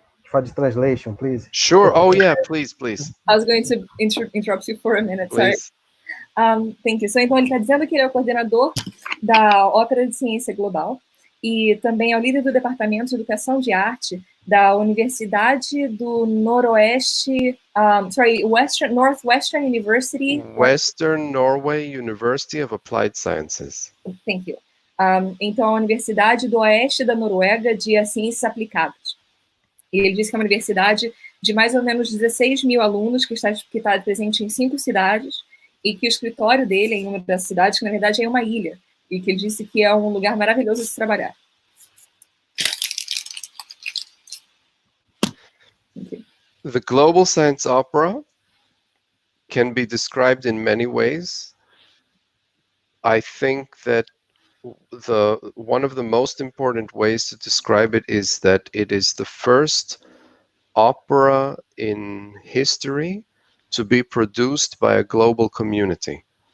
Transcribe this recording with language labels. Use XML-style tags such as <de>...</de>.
<en>For the translation, please. Sure. Oh, yeah, please. I was going to interrupt you for a minute, Please. sorry. Thank you.</en> <pt>So, então, ele está dizendo que ele é o coordenador da Ópera de Ciência Global e também é o líder do Departamento de Educação de Arte da Universidade do Noroeste, Northwestern University.</pt> <en>Western Norway University of Applied Sciences. Thank you.</en> <pt>Então, a Universidade do Oeste da Noruega de Ciências Aplicadas. E ele disse que é uma universidade de mais ou menos 16 mil alunos, que está presente em 5 cidades, e que o escritório dele é em uma das cidades, que na verdade é uma ilha, e que ele disse que é um lugar maravilhoso de se trabalhar.</pt> <en>Okay. The Global Science Opera can be described in many ways. I think that one of the most important ways to describe it is that it is the first opera in history to be produced by a global community.</en>